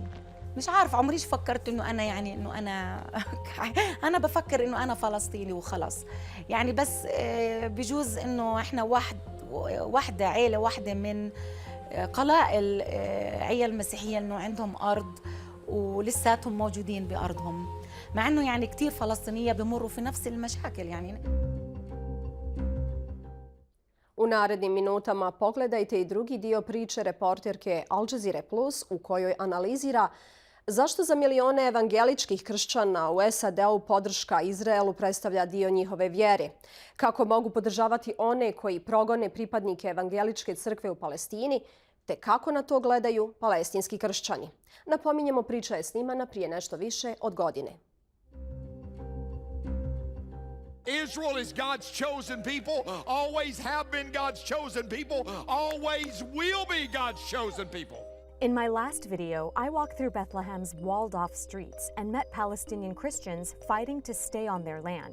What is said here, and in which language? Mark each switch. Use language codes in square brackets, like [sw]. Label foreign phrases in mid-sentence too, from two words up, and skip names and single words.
[ar] مش عارف عمريش فكرت إنه أنا أنا بفكر إنه أنا فلسطيني وخلص يعني بس بجوز إنه إحنا واحدة عائلة واحدة من قلائل عيال مسيحية إنه عندهم أرض ولساتهم موجودين بأرضهم مع إنه يعني كتير فلسطينية بمروا في نفس المشاكل يعني. [bs] U narednim minutama pogledajte i drugi dio priče reporterke Jazeere Plus u kojoj analizira zašto za milione evangeličkih kršćana u SAD-u podrška Izraelu predstavlja dio njihove vjere, kako mogu podržavati one koji progone pripadnike evangeličke crkve u Palestini, te kako na to gledaju palestinski kršćani. Napominjemo, priča je snimana prije nešto više od godine. [en] Israel is God's chosen people, always have been God's chosen people, always will be God's chosen people. In my last video, I walked through Bethlehem's walled-off streets and met Palestinian Christians fighting to stay on their land.